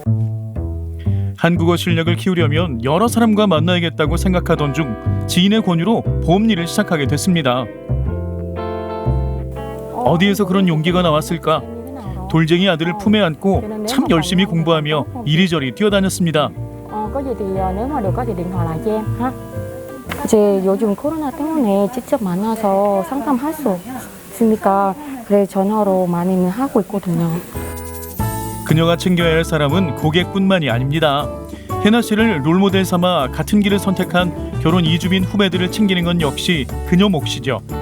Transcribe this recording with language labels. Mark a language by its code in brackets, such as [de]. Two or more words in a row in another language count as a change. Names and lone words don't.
[ko] 한국어 실력을 키우려면 여러 사람과 만나야겠다고 생각하던 중 지인의 권유로 보험 일을 시작하게 됐습니다. 어디에서 그런 용기가 나왔을까? 돌쟁이 아들을 품에 안고 참 열심히 공부하며 이리저리 뛰어다녔습니다. [vi] có gì thì nếu mà được có thì điện thoại lại cho em ha. [ko] 이제 요즘 코로나 때문에 직접 만나서 상담할 수 있으니까 그래 전화로 많이는 하고 있거든요. 그녀가 챙겨야 할 사람은 고객뿐만이 아닙니다. 혜나 씨를 롤모델 삼아 같은 길을 선택한 결혼 이주민 후배들을 챙기는 건 역시 그녀 몫이죠.